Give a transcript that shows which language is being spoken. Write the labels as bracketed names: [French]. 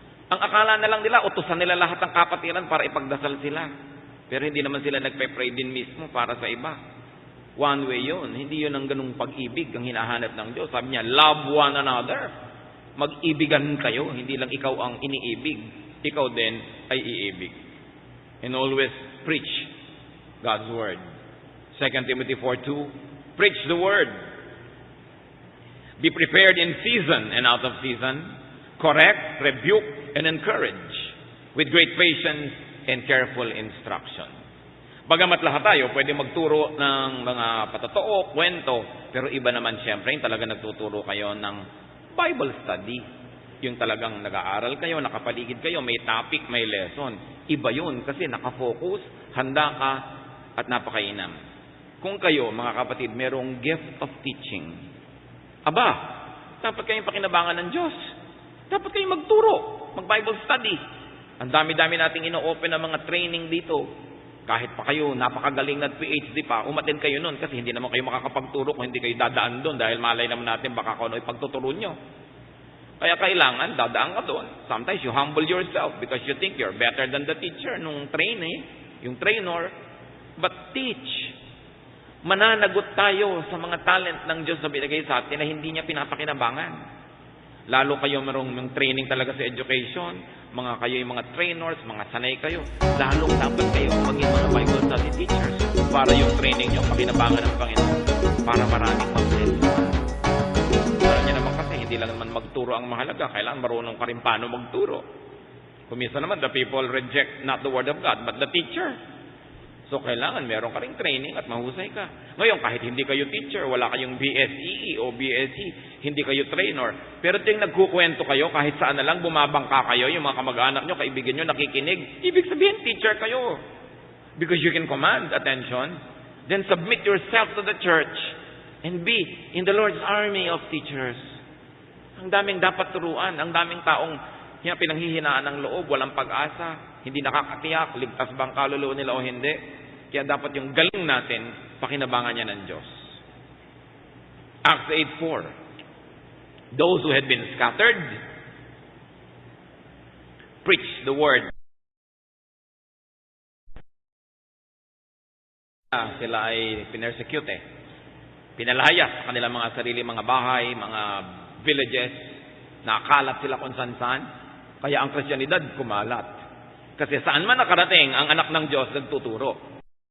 [Filipino] Ang akala na lang nila, utusan nila lahat ng kapatiran para ipagdasal sila. Pero hindi naman sila nagpe-pray din mismo para sa iba. [English] One way [Filipino] yun. Hindi yun ang ganung pag-ibig ang hinahanap ng Diyos. Sabi niya, [English] love one another. [Filipino] Mag-ibigan kayo. Hindi lang ikaw ang iniibig. Ikaw din ay iibig. [English] And always preach God's word. 2 Timothy 4:2, preach the word. Be prepared in season and out of season. Correct, rebuke, and encourage with great patience and careful instruction. [Filipino] Bagamat lahat tayo pwede magturo ng mga patotoo, kwento, pero iba naman siyempre yung talaga nagtuturo kayo ng Bible study. Yung talagang nag-aaral kayo, nakapaligid kayo, may topic, may lesson. Iba yun kasi nakafocus, handa ka, at napakainam. Kung kayo, mga kapatid, merong gift of teaching, dapat kayong pakinabangan ng Diyos. Dapat kayong magturo, mag-Bible study. Ang dami-dami nating ino-open na mga training dito. Kahit pa kayo, napakagaling na PhD pa, umattend kayo nun kasi hindi naman kayo makakapagturo kung hindi kayo dadaan doon dahil malay naman natin baka kung ano ipagtuturo nyo. Kaya kailangan, dadaan ka doon. [English] Sometimes you humble yourself because you think you're better than the teacher [Filipino] nung yung trainer. [English] But teach. [Filipino] Mananagot tayo sa mga talent ng Diyos na binigay sa atin na hindi niya pinapakinabangan. Lalo kayo merong yung training talaga sa education, kayo yung mga trainers, mga sanay kayo. Lalong dapat kayo maging mga Bible study teachers para yung training nyo pakinabangan ng Panginoon para maraming mag-bless. Alam niyo naman kasi hindi lang naman magturo ang mahalaga, kailangan marunong ka rin paano magturo. Kumisa naman, [English] the people reject not the word of God, but the teacher. [Filipino] So, kailangan meron ka ring training at mahusay ka. Ngayon, kahit hindi kayo teacher, wala kayong BSEE o BSc, hindi kayo trainer, pero ting nagkukwento kayo, kahit saan na lang bumabangka kayo, yung mga kamag-anak nyo, kaibigan nyo, nakikinig, ibig sabihin, teacher kayo. [English] Because you can command attention, then submit yourself to the church and be in the Lord's army of teachers. [Filipino] Ang daming dapat turuan, ang daming taong pinanghihinaan ng loob, walang pag-asa, hindi nakakatiyak, ligtas bang kaluluwa nila o hindi. Kaya dapat yung galing natin, pakinabangan niya ng Diyos. Acts 8:4. [English] Those who had been scattered, preach the word. [Filipino] Sila ay pinersecute Pinalayas sa kanilang mga sarili, mga bahay, mga villages, nakalat sila kung saan-saan. Kaya ang Kristyanidad kumalat. Kasi saan man nakarating, ang anak ng Diyos nagtuturo.